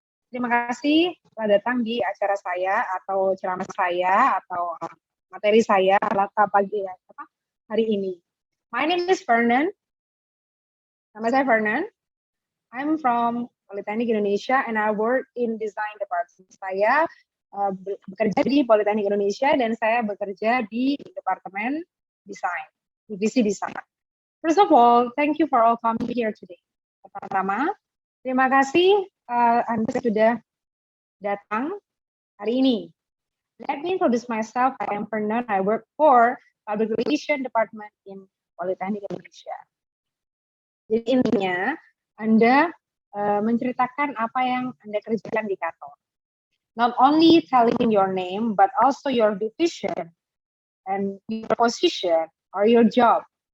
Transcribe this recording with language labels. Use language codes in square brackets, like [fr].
[id] Terima kasih telah datang di acara saya, atau ceramah saya, atau materi saya pagi hari ini. [en] My name is Fernan. [id] Nama saya Fernan. [en] I'm from Politeknik Indonesia and I work in design department. [id] Saya bekerja di Politeknik Indonesia dan saya bekerja di Departemen Desain, Divisi Desain. [en] First of all, thank you for all coming here today. [id] Pertama, terima kasih Anda sudah datang hari ini. [en] Let me introduce myself. I am Fernan. I work for Public Relations Department in Politeknik Indonesia. [id] Jadi intinya, Anda menceritakan apa yang Anda kerjakan di kantor. [en] Not only telling your name, but also your division and your position or your job.